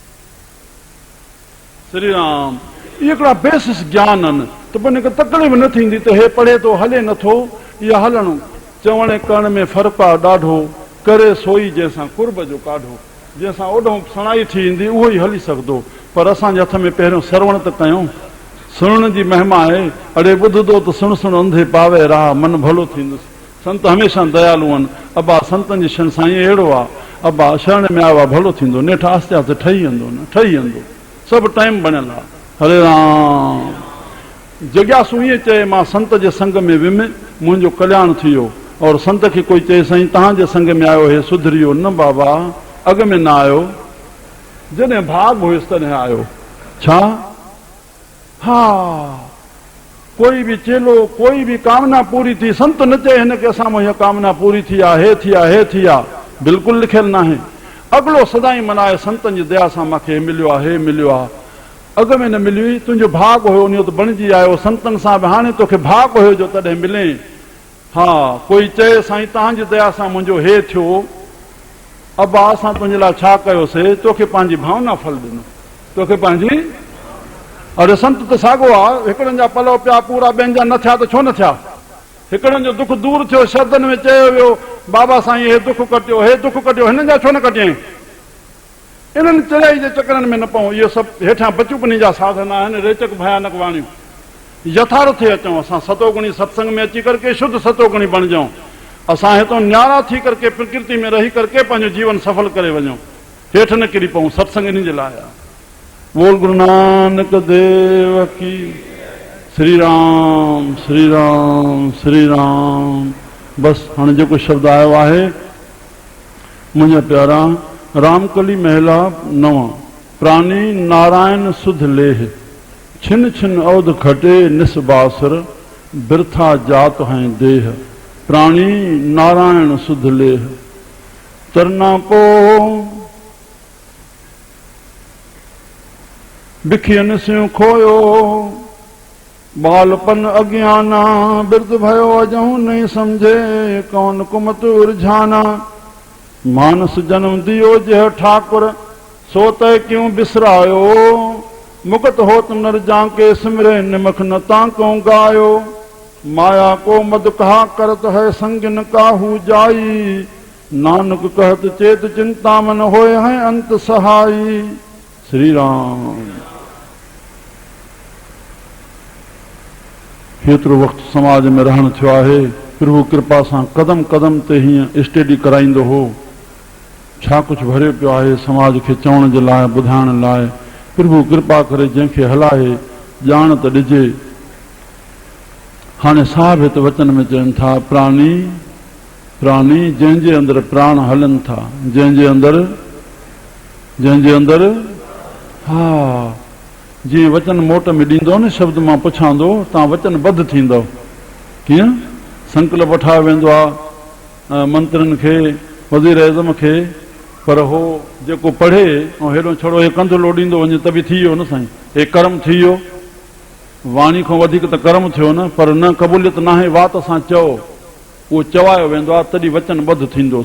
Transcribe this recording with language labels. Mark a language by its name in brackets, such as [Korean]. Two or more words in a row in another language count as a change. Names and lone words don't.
[Sindhi] श्री राम इहे हिकिड़ा बेसिस ज्ञान आहिनि, त पोइ हिनखे तकलीफ़ न थींदी त हे पढ़े थो हले नथो, इहा हलणो चवण करण में फ़र्क़ु आहे ॾाढो। करे सोई जंहिंसां कुर्ब जो काढो, जंहिंसां ओॾो सणाई थी ईंदी उहो ई हली सघंदो। पर असांजे हथ में पहिरियों श्रवण त कयूं, सुणण जी महिमा आहे। अड़े ॿुधंदो त [Punjabi] सुण सुण अंधे पावे राह, [Sindhi] मन भलो थींदुसि। संत हमेशह दयालु आहिनि। अबा संतनि जी शरण साईं अहिड़ो आहे, अबा शरण में आयो आहे भलो थींदो, नेठि आस्ते आस्ते ठही वेंदो, न ठही वेंदो, सभु टाइम बणियल आहे। हरे राम जिज्ञासु ईअं चए मां संत जे संग में वियुमि, मुंहिंजो कल्याण थी वियो। और संत खे कोई चए साईं तव्हांजे संग में आयो हे सुधरी वियो, न बाबा अॻ में न आयो, जॾहिं भाग हुयुसि तॾहिं आयो। छा? हा कोई भी चेलो, कोई भी कामना पूरी थी, संत न चए हिन खे असां मुंहिंजी कामना पूरी थी आहे, हे थी आहे, हे थी आहे, बिल्कुलु लिखियल न आहे। अॻिलो सदाई मनाए संतनि जी दया सां मूंखे मिलियो आहे, हे मिलियो आहे। अॻ में न मिली, तुंहिंजो भाग हुयो, उन त बणिजी आयो संतनि सां बि, हाणे तोखे भाग हुयो जो तॾहिं मिले। हा कोई चए साईं तव्हांजी दया सां मुंहिंजो हे थियो, अबा असां तुंहिंजे लाइ छा कयोसीं? तोखे पंहिंजी भावना फल ॾिनो, तोखे पंहिंजी। अरे संत त साॻियो आहे, हिकिड़नि जा पलव पिया पूरा, ॿियनि जा न थिया त छो न थिया? हिकिड़नि जो दुख दूर थियो, शब्दनि में चयो वियो बाबा साईं हे दुख कटियो, हे दुख कटियो, हिननि जा छो न कटियईं? इन्हनि चढ़ाई जे चकरनि में न पऊं। इहे सभु हेठां बचपनी जा साधन आहिनि, रेचक भयानक वाणियूं। यथार्थ अचूं असां सतोगुणी सत्संग में अची करके शुद्ध सतोगुणी बणिजूं। असां हितां न्यारा थी करके प्रकृति में रही करके पंहिंजो जीवन सफल करे वञूं, हेठि न किरी पऊं। सत्संग इन जे लाइ आहे। [Hindi] बोल गुरु नानक देव की। [Sindhi] श्री राम श्री राम श्री राम। बस हाणे जेको शब्द आयो आहे मुंहिंजा प्यारा, [Hindi] रामकली महिला 9 प्राणी नारायण सुध लेह, छिन छिन अवध खटे निसबासर, बिरथा जात हैं देह। प्राणी नारायण सुध लेह। तरना पो बिखियन से खोयो, बालपन अज्ञाना, बिरद भयो अजहू नहीं समझे, कौन कुमत उर्झाना। मानस जन्म दियो जह ठाकुर, सो तय क्यों बिसरायो। मुकत होत नर जाके सिमरे, निमख न ताको गायो। माया को मद कहा करत है, संग न काहू जाई। नानक कहत चेत चिंता मन होए हैं अंत सहाई। [Sindhi] श्री राम। हेतिरो वक़्तु समाज में रहण थियो आहे, प्रभु कृपा सां कदम कदम ते हीअं स्टडी कराईंदो हो। छा कुझु भरियो पियो आहे समाज खे चवण जे लाइ, ॿुधाइण लाइ। प्रभु कृपा करे जंहिंखे हलाए ॼाण त ॾिजे। हाणे साहिब हिते वचन में चवनि था, प्राणी प्राणी जंहिंजे अंदरि प्राण हलनि था, जंहिंजे अंदरि हा, जीअं वचन मोट में ॾींदो न, शब्द मां पुछांदो, तव्हां वचन बद्ध थींदव। कीअं संकल्प वठायो वेंदो आहे मंत्रियुनि खे, वज़ीर एज़म खे, पर हो जेको पढ़े ऐं हेॾो छड़ो हे कंधु लोॾींदो वञे त बि थी वियो न साईं, हे कर्म थी वियो। वाणी खां वधीक त कर्म थियो न, पर न क़बूलियत न आहे, वात सां चओ, उहो चवायो वेंदो आहे, तॾहिं वचन ॿध थींदो।